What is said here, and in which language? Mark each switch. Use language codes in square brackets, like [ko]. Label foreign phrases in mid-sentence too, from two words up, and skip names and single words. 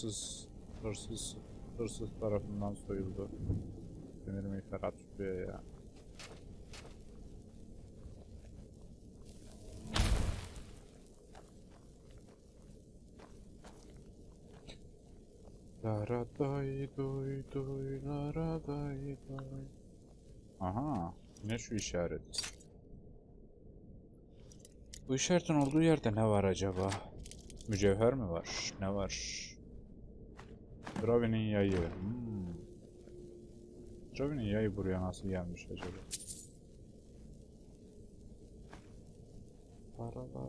[tr] Hırsız tarafından soyuldu. Demir miğferat şuraya ya. Lara day doy doy lara day doy. Aha, ne şu işaret? Bu işaretin olduğu yerde ne var acaba? Mücevher mi var? Ne var? Draven'in yayı. Draven'in yayı buraya nasıl gelmiş acaba? Paralar.